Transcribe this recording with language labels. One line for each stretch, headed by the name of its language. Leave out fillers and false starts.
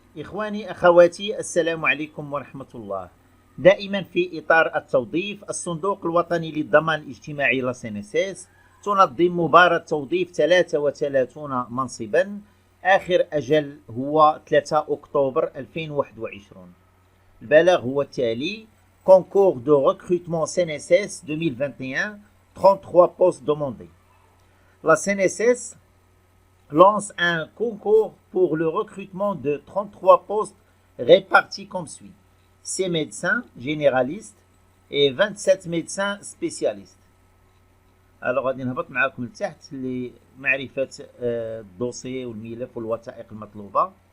Arabic: إخواني أخواتي، السلام عليكم ورحمة الله. دائما في إطار التوظيف، الصندوق الوطني للضمان الاجتماعي لا سينيسيس تنظم مباراة توظيف 33 منصبا. آخر أجل هو 3 أكتوبر 2021. البلاغ هو التالي:
French: Concours de recrutement CNSS 2021, 33 postes demandés. La CNSS lance un concours pour le recrutement de 33 postes répartis comme suit: 6 médecins généralistes et 27 médecins spécialistes. Alors
Arabic: غادي نهبط معاكم لتحت لمعرفة الدوسي والملف والوثائق المطلوبة.